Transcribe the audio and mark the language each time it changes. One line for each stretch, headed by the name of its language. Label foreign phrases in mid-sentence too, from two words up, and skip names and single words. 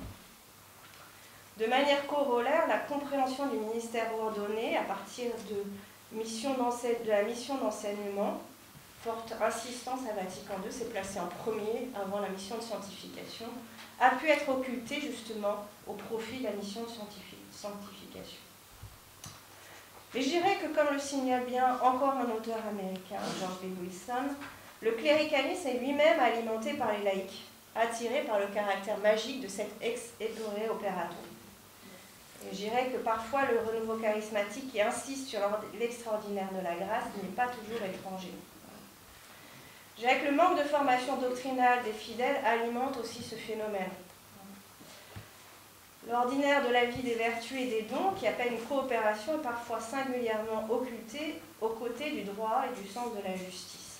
French: De manière corollaire, la compréhension du ministère ordonné à partir de la mission d'enseignement, forte insistance à Vatican II, s'est placée en premier avant la mission de sanctification, a pu être occultée justement au profit de la mission de sanctification. Et je dirais que, comme le signale bien encore un auteur américain, George B. Wilson, le cléricalisme est lui-même alimenté par les laïcs, attiré par le caractère magique de cet
Latin: ex ettore operato.
French: Et je dirais que parfois le renouveau charismatique qui insiste sur l'extraordinaire de la grâce n'est pas toujours étranger. Je dirais que le manque de formation doctrinale des fidèles alimente aussi ce phénomène. L'ordinaire de la vie des vertus et des dons, qui appelle une coopération, est parfois singulièrement occulté aux côtés du droit et du sens de la justice.